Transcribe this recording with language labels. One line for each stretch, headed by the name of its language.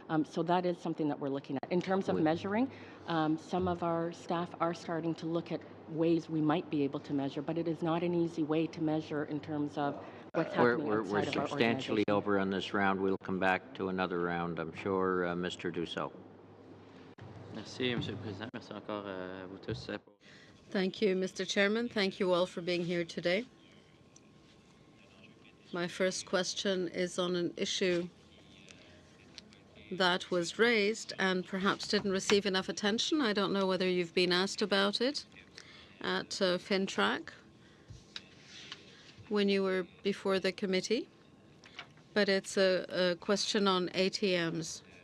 English: So that is something that we're looking at. In terms of measuring, some of our staff are starting to look at ways we might be able to measure, but it is not an easy way to measure in terms of what's happening We're outside of our substantially organization. over on this round. We'll come back to another round, I'm sure. Mr. Dussault.
French: Merci, Monsieur le Président. Merci encore à vous tous.
English: Thank you, Mr. Chairman. Thank you all for being here today. My first question is on an issue that was raised and perhaps didn't receive enough attention. I don't know whether you've been asked about it at FinTrack when you were before the committee, but it's a question on ATMs.